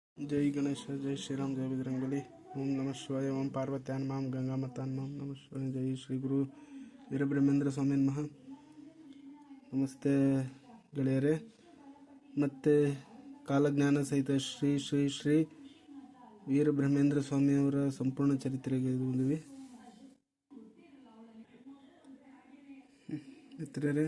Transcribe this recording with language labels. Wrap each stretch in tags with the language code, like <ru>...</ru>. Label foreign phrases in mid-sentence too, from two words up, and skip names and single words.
<hi>जय गणेश जय श्रीराम जय बजरंगबली ओम नमः शिवाय ओम पार्वत्यान माम गंगा मतान माम नमः शिवाय जय श्री गुरु ವೀರಬ್ರಹ್ಮೇಂದ್ರ ಸ್ವಾಮಿ ನಮಃ.</hi> <kn>ನಮಸ್ತೆ ಗೆಳೆಯರೇ. ಮತ್ತು ಕಾಲಜ್ಞಾನ ಸಹಿತ ಶ್ರೀ ಶ್ರೀ ಶ್ರೀ ವೀರಬ್ರಹ್ಮೇಂದ್ರ ಸ್ವಾಮಿಯವರ ಸಂಪೂರ್ಣ ಚರಿತ್ರೆಗೆ ಬಂದಿವಿ ಮಿತ್ರರೇ.</kn>